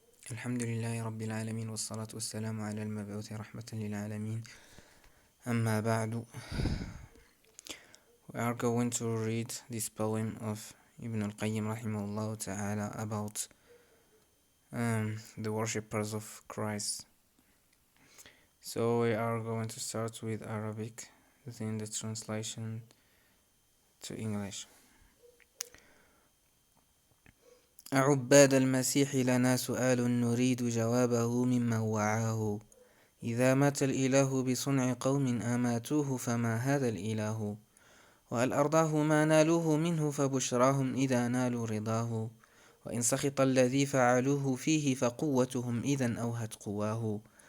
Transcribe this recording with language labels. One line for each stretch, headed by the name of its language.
Arabic: الحمد لله رب العالمين والصلاة والسلام على المبعوث رحمة للعالمين. أما بعد,
English: we are going to read this poem of Ibn al-Qayyim rahimahullah ta'ala about the worshippers of Christ. So we are going to start with Arabic, then the translation to English.
Arabic: عباد المسيح لنا سؤال نريد جوابه ممن وعاه. إذا مات الإله بصنع قوم أماتوه فما هذا الإله؟ وهل أرضاه ما نالوه منه فبشراهم إذا نالوا رضاه؟ وإن سخط الذي فعلوه فيه فقوتهم إذا أوهت قواه.